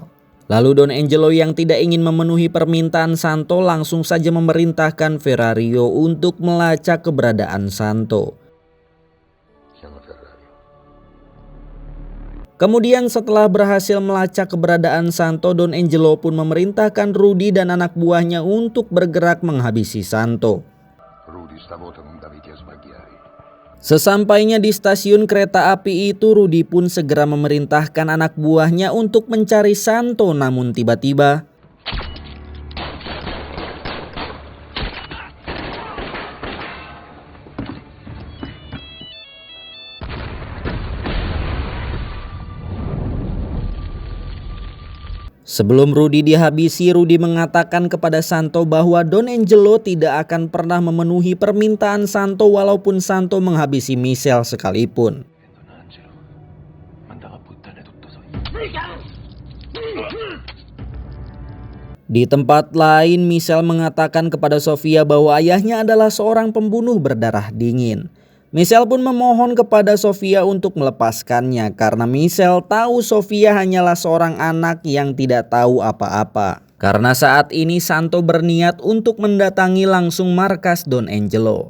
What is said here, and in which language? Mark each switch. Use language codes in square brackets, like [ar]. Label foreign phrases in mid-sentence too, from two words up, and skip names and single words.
[id] Lalu Don Angelo yang tidak ingin memenuhi permintaan Santo langsung saja memerintahkan Ferrario untuk melacak keberadaan Santo. [it] Chiama Ferrario. [id] Kemudian setelah berhasil melacak keberadaan Santo, Don Angelo pun memerintahkan Rudy dan anak buahnya untuk bergerak menghabisi Santo. [it] Rudy, stavolta non daviti a sbagliare. [id] Sesampainya di stasiun kereta api itu, Rudy pun segera memerintahkan anak buahnya untuk mencari Santo, namun tiba-tiba sebelum Rudy dihabisi, Rudy mangatakan kepada Santo bahwa Don Angelo tidak akan pernah memenuhi permintaan Santo walaupun Santo menghabisi Michelle sekalipun. [it] Don Angelo mandava a puttane tutto so. [id] Di tempat lain, Michelle mengatakan kepada Sofia bahwa ayahnya adalah seorang pembunuh berdarah dingin. Michelle pun memohon kepada Sofia untuk melepaskannya karena Michelle tahu Sofia hanyalah seorang anak yang tidak tahu apa-apa. Karena saat ini Santo berniat untuk mendatangi langsung markas Don Angelo.